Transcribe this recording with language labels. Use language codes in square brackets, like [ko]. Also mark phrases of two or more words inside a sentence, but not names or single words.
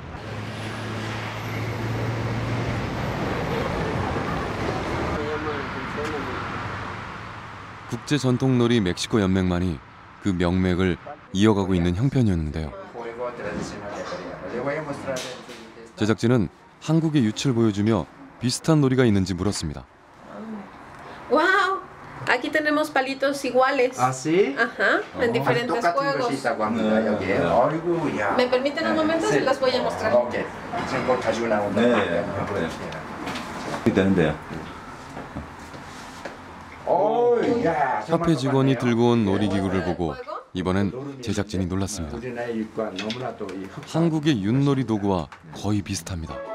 [ko] 국제 전통 놀이 멕시코 연맹만이 그 명맥을 이어가고 있는 형편이었는데요. 제작진은 한국의 유치를 보여주며 비슷한 놀이가 있는지 물었습니다. Wow, [es] Aquí tenemos palitos iguales. ¿Ah, sí? Ajá, en diferentes juegos. ¿Me permiten un momento? Se las voy a mostrar. [ko] 카페 직원이 들고 온 놀이기구를 보고 이번엔 제작진이 놀랐습니다. 한국의 윷놀이 도구와 거의 비슷합니다.